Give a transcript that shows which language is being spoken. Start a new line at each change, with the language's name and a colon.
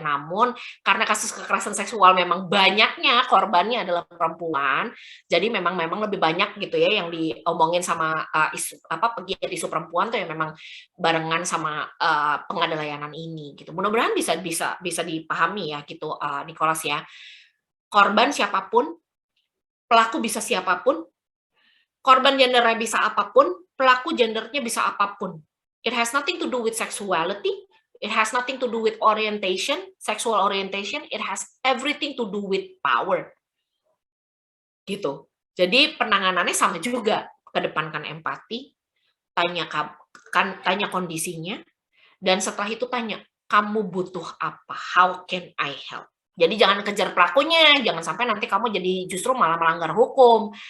Indonesian: Namun karena kasus kekerasan seksual memang banyaknya korbannya adalah perempuan, jadi memang lebih banyak gitu ya yang diomongin sama pegiat isu perempuan tuh yang memang barengan sama pengadaan layanan ini gitu. Mudah-mudahan bisa dipahami ya gitu Nicholas ya. Korban siapapun, pelaku bisa siapapun, korban gendernya bisa apapun, pelaku gendernya bisa apapun.
English: It has nothing to do with sexuality, it has nothing to do with orientation, sexual orientation, it has everything to do with power.
Indonesian: Gitu. Jadi penanganannya sama juga, kedepankan empati, tanya kondisinya, dan setelah itu tanya, kamu butuh apa?
English: How can I help?
Indonesian: Jadi jangan kejar pelakunya, jangan sampai nanti kamu jadi justru malah melanggar hukum.